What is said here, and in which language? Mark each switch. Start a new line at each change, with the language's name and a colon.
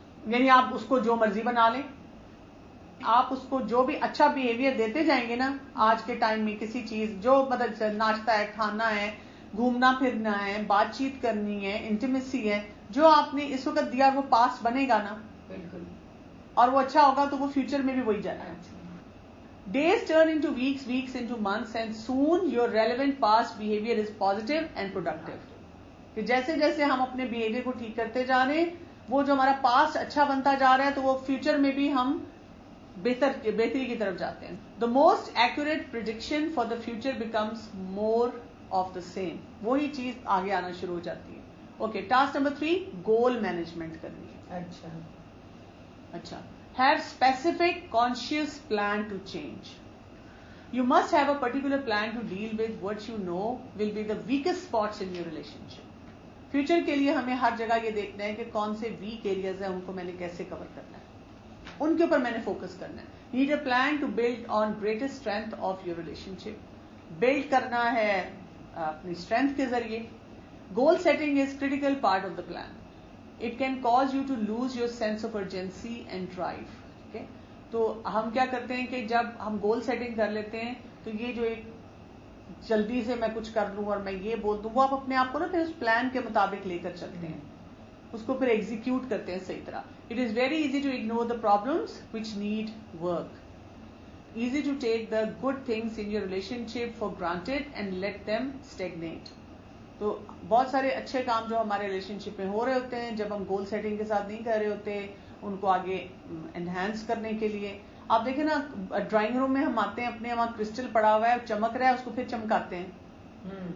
Urdu: یعنی آپ اس کو جو مرضی بنا لیں, آپ اس کو جو بھی اچھا بہیویئر دیتے جائیں گے نا آج کے ٹائم میں, کسی چیز جو مطلب ناشتہ ہے, کھانا ہے, گھومنا پھرنا ہے, بات چیت کرنی ہے, انٹیمیسی ہے, جو آپ نے اس وقت دیا وہ پاسٹ بنے گا نا, بالکل, اور وہ اچھا ہوگا تو وہ فیوچر میں بھی وہی جانا ہے.
English: Days turn into weeks, weeks into months, and soon your relevant past behavior is positive and productive.
Urdu: کہ جیسے جیسے ہم اپنے بہیویئر کو ٹھیک کرتے جا رہے ہیں, وہ جو ہمارا پاسٹ اچھا بنتا جا رہا ہے, تو وہ فیوچر میں بھی ہم بہتری کی طرف جاتے ہیں.
English: The most accurate prediction for the future becomes more of the same.
Urdu: وہی چیز آگے آنا شروع ہو جاتی ہے. اوکے, ٹاسک نمبر 3, گول مینجمنٹ کرنی ہے.
English: اچھا, have specific conscious plan to change. You must have a particular plan to deal with what you know will be the weakest spots in your relationship.
Urdu: Future کے لیے ہمیں ہر جگہ یہ دیکھنا ہے کہ کون سے ویک ایریاز ہیں, ان کو میں نے کیسے کور کرنا ہے, ان کے اوپر میں نے فوکس کرنا ہے.
English: Need a plan to build on greatest strength of your relationship.
Urdu: Blood کرنا ہے اپنی اسٹرینتھ کے ذریعے.
English: Goal setting is critical part of the plan. It can cause you to lose your sense of urgency and drive. Okay?
Urdu: تو ہم کیا کرتے ہیں کہ جب ہم گول سیٹنگ کر لیتے ہیں تو یہ جو ایک جلدی سے میں کچھ کر لوں اور میں یہ بول دوں, وہ آپ اپنے آپ کو نا پھر اس پلان کے مطابق لے کر چلتے ہیں, اس کو پھر ایگزیکیوٹ کرتے ہیں صحیح طرح.
English: It is very easy to ignore the problems which need work. easy to take the good things in your relationship for granted and let them stagnate.
Urdu: تو بہت سارے اچھے کام جو ہمارے ریلیشنشپ میں ہو رہے ہوتے ہیں جب ہم گول سیٹنگ کے ساتھ نہیں کر رہے ہوتے ان کو آگے انہینس کرنے کے لیے. آپ دیکھیں نا ڈرائنگ روم میں ہم آتے ہیں اپنے وہاں کرسٹل پڑا ہوا ہے چمک رہا ہے اس کو پھر چمکاتے ہیں.